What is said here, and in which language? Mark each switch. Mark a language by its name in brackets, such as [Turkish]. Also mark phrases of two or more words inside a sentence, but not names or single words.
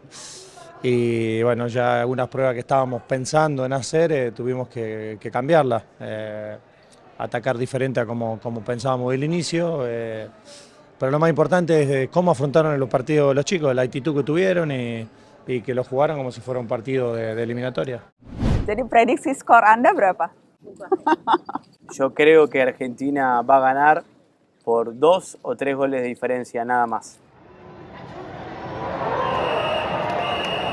[Spanish] Y bueno, ya algunas pruebas que estábamos pensando en hacer tuvimos que cambiarlas, atacar diferente a como pensábamos del inicio. Pero lo más importante es cómo afrontaron los partidos los chicos, la actitud que tuvieron y que lo jugaron como si fuera un partido de eliminatoria. [Indonesian] Jadi prediksi skor Anda berapa? [Spanish] Yo creo que Argentina va a ganar por 2 o 3 goles de diferencia, nada más.